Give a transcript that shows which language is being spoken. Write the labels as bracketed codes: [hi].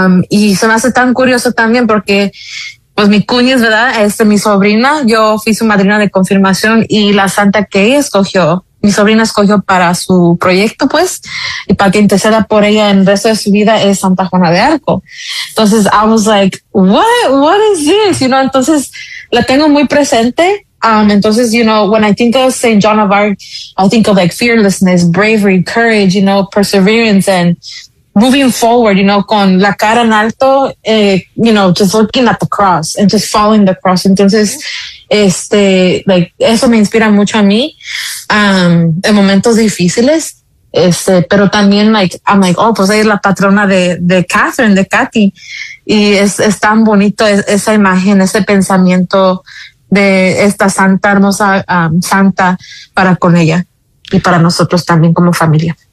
[es] Y se me hace tan curioso también porque, pues, mi cuñis, ¿verdad? Mi sobrina, yo fui su madrina de confirmación, y la santa que ella escogió, mi sobrina escogió para su proyecto, pues, y para que interceda por ella en el resto de su vida, es Santa Juana de Arco. [en] Entonces, I was like, what is this? You know, [es] entonces, la tengo muy presente. [en] Entonces, you know, when I think of St. John of Arc, I think of, like, fearlessness, bravery, courage, you know, perseverance, and moving forward, you know, [es] con la cara en alto, [en] you know, just looking at the cross and just following the cross. [es] Entonces, like, eso me inspira mucho a mí en momentos difíciles. Pero también, [en] like, I'm like, oh, [es] pues ella es la patrona de Catherine, de Katy. Y es tan bonito esa imagen, ese pensamiento de esta santa, hermosa santa para con ella y para nosotros también como familia.